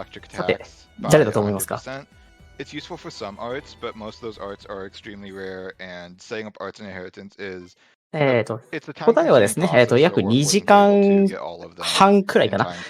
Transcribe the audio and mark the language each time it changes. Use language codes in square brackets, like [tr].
[ja] さて、誰だと思いますか [en] ？It's useful for some arts, but most of those arts are extremely rare, and setting up arts inheritance is [ja] 答えはですね、約2時間半くらいかな。